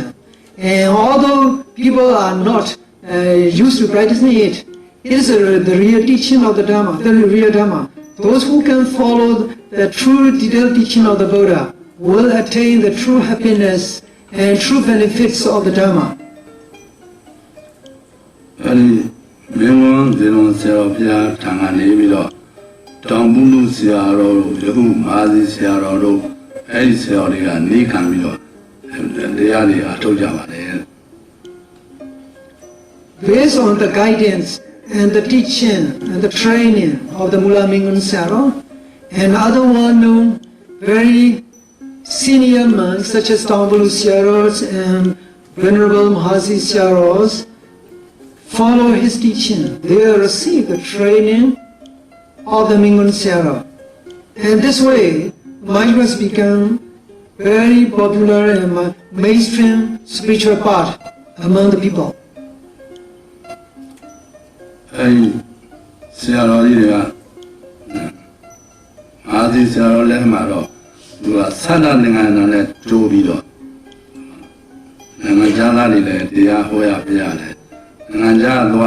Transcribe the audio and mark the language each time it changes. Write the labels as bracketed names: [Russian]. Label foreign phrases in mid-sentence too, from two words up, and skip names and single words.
[English] And although people are not used to practicing it, it is the real teaching of the Dhamma, the real Dhamma. Those who can follow the true detailed teaching of the Buddha will attain the true happiness and true benefits of the Dhamma. [Burmese] အဲဒီမင်းဝန်ဇေယျဆရာတော်ဘုရားထံကနေပြီးတော့တောင်ပုလူဆရာတော်တို့ယခုမာသီဆရာတော်တို့အဲဒီဆရာတော်တွေကနေခံပြီးတော့တရားတွေအားထုတ်ကြပါတယ် [English] Based on the guidance and the teaching and the training of the Mula Mingun Sayadaw and other well-known, very senior monks such as Tambulu Sayadaw and Venerable Mahasi Sayadaw follow his teaching. They receive the training of the Mingun Sayadaw. And this way, mindfulness become very popular and mainstream spiritual part among the people. [Burmese] အဲဒီဆရာတော်ကြီးတွေကမာသီဆရာတော်လည်းမှာတော့သူကသန္တာနိုင်ငံနဲ့ကြိုးပြီးတော့နိုင်ငံသားတွေလည်းတရားဟောရပြရတယ်နိုင်ငံသားသွား